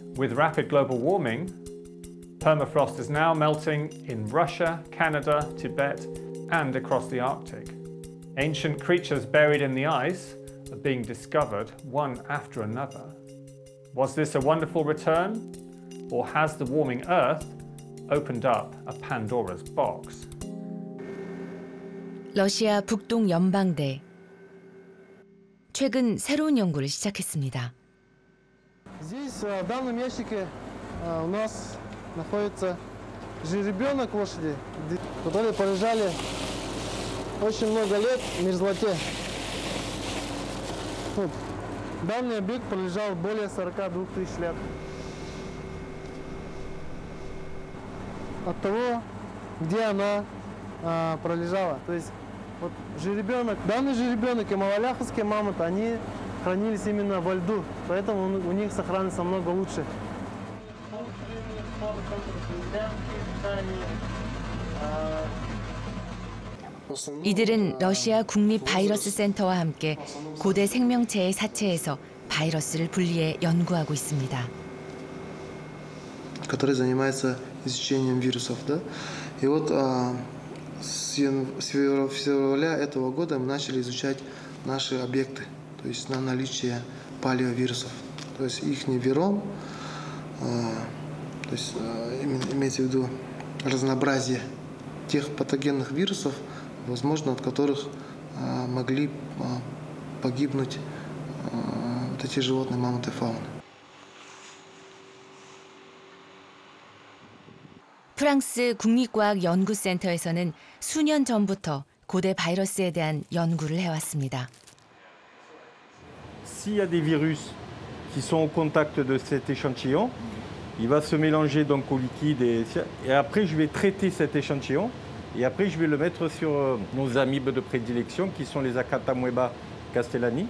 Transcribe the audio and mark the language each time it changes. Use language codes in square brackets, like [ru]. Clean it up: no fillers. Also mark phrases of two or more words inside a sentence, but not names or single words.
[en] With rapid global warming, permafrost is now melting in Russia, Canada, Tibet, and across the Arctic. Ancient creatures buried in the ice are being discovered one after another. Was this a wonderful return? Or has the warming Earth opened up a Pandora's box? [ko] 러시아 북동 연방대. 최근 새로운 연구를 시작했습니다. [ru] Здесь, в данном ящике, у нас находится жеребенок лошади, которые полежали очень много лет в мерзлоте. Вот. Данный объект пролежал более 42 тысяч лет. От того, где она пролежала. То есть вот жеребенок, данный жеребенок и малоляховские мамонты, они хранились именно во льду, поэтому у них сохранится намного лучше. [ko] 이들은 러시아 국립 바이러스 센터와 함께 고대 생명체의 사체에서 바이러스를 분리해 연구하고 있습니다. [ru] который занимается изучением вирусов, да. И вот с февраля этого года мы начали изучать наши объекты, то есть на наличие палеовирусов, то есть их виром, то есть имеется в виду разнообразие тех патогенных вирусов, возможно, от которых могли погибнуть вот эти животные, мамонты, фауны. [ko] 프랑스 국립과학연구센터에서는 수년 전부터 고대 바이러스에 대한 연구를 해왔습니다. [fr] S'il y a des virus qui sont au contact de cet échantillon, il va se mélanger donc au liquide et après je vais traiter cet échantillon et après je vais le mettre sur nos amibes de prédilection qui sont les Acatamoeba castellani.